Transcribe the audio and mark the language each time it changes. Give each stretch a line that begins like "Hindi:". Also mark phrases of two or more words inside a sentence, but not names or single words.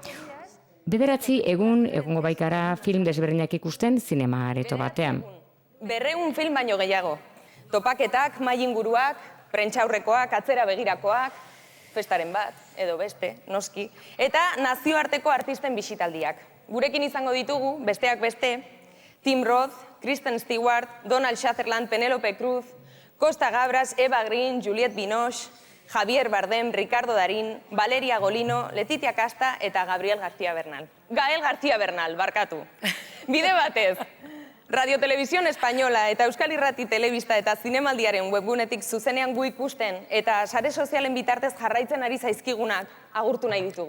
Basque: 9 egungo baikara film desberdinak ikusten zinema areto batean. 200 film baino gehiago. Topaketak, mahai inguruak, prentsaurrekoak, atzera begirakoak, festaren bat, edo beste, noski, eta nazioarteko artisten bisitaldiak. Gurekin izango ditugu, besteak beste, Tim Roth, Kristen Stewart, Donald Sutherland, Penélope Cruz, Costa Gabras, Eva Green, Juliette Binoche, Javier Bardem, Ricardo Darín, Valeria Golino, Letitia Casta eta Gael García Bernal, barkatu. Bide batez, Radio Televisión Española eta Euskal Irrati Telebista eta Zinemaldiaren webgunetik zuzenean gu ikusten eta sare sozialen bitartez jarraitzen ari zaizkigunak agurtu nahi ditugu.